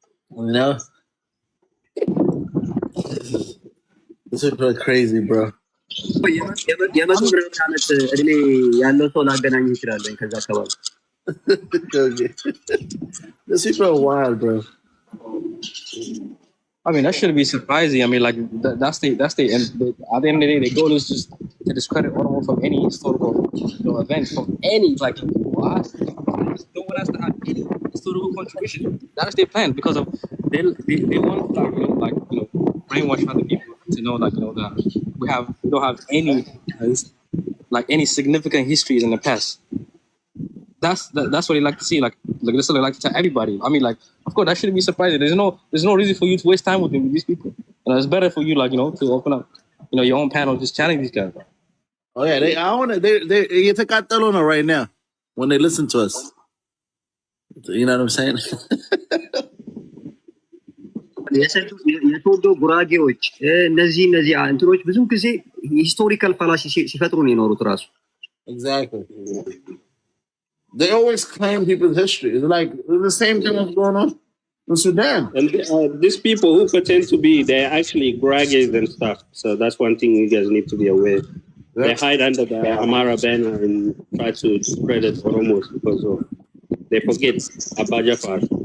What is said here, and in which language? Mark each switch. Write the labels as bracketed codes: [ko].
[en] You know? This is really crazy, bro. [am] የመቶ ምናምን ዓመት እድሜ ያለው ሰው ላገናኝ ይችላለን ከዛ አካባቢ። [en] This people are wild, bro. I mean, that shouldn't be surprising. I mean, like that's the and at the end of the day, the goal is just to discredit Oromo from any historical event, from any like no one has to have any historical contribution. That's their plan because of they want like brainwash other people to know like that we don't have any like any significant histories in the past. That's what they like to see. Like that's what they like to tell everybody. I mean, like, of course, that shouldn't be surprising. There's no reason for you to waste time with these people. It's better for you, like, to open up, your own panel, just challenge these guys. Oh yeah, they take out Telona right now when they listen to us. You know what I'm saying? [am] የቶዶ ጉራጌዎች እነዚህ እንትኖች ብዙ ጊዜ [en] ሂስቶሪካል ፋላሲ [am] ሲፈጥሩ ነው የኖሩት ራሱ። [en] Exactly. They always claim people's history. It's like the same thing that's going on in Sudan. And these people who pretend to be, they're actually Gurages and stuff. So that's one thing you guys need to be aware. They hide under the Amara banner and try to discredit Oromos because of they forget Abajafar.